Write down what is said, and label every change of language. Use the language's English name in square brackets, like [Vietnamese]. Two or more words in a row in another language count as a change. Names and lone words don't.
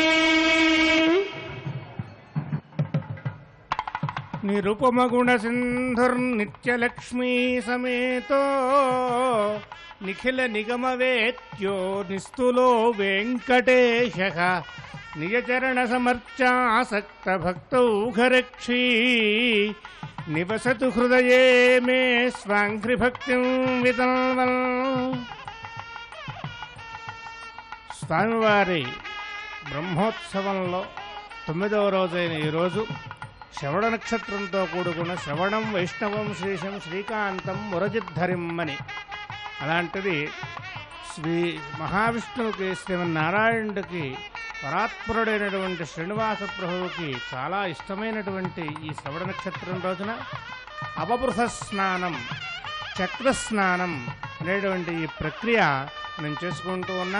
[Sanskrit] निरुपमगुणसिन्धुर्नित्यलक्ष्मी समेतो निखिल निगमवेत्यो निस्तुलो वेङ्कटेशः निजचरणसमर्चासक्तभक्तौघरक्षी निवसतु हृदये मे स्वाङ्घ्रिभक्तिं वितल्वन् [Telugu] స్వామివారి బ్రహ్మోత్సవంలో 9వ రోజైన ఈరోజు శ్రవణ నక్షత్రంతో కూడుకున్న [Sanskrit] శ్రవణం వైష్ణవం శ్రీశం శ్రీకాంతం మురజిద్ధరిం [Telugu] అని. అలాంటిది శ్రీ మహావిష్ణువుకి శ్రీమన్నారాయణుడికి పరాత్పరుడైనటువంటి శ్రీనివాస ప్రభువుకి చాలా ఇష్టమైనటువంటి ఈ శ్రవణ నక్షత్రం రోజున అపబృహ స్నానం, చక్రస్నానం అనేటువంటి ఈ ప్రక్రియ మేము చేసుకుంటూ ఉన్నాం.